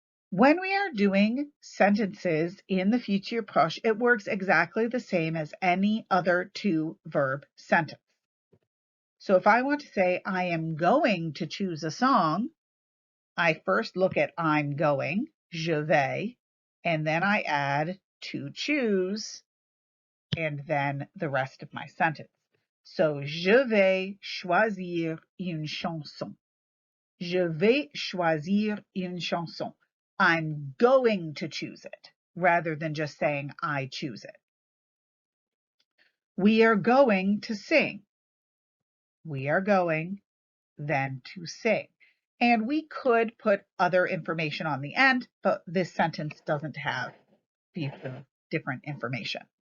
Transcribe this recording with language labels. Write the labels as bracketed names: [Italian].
[English] When we are doing sentences in the futur proche, it works exactly the same as any other two-verb sentence. So if I want to say I am going to choose a song, I first look at I'm going, [French] je vais, [English] and then I add to choose, and then the rest of my sentence. [French] So, je vais choisir une chanson. Je vais choisir une chanson. [English] I'm going to choose it, rather than just saying I choose it. We are going to sing. We are going then to sing. And we could put other information on the end, but this sentence doesn't have different information.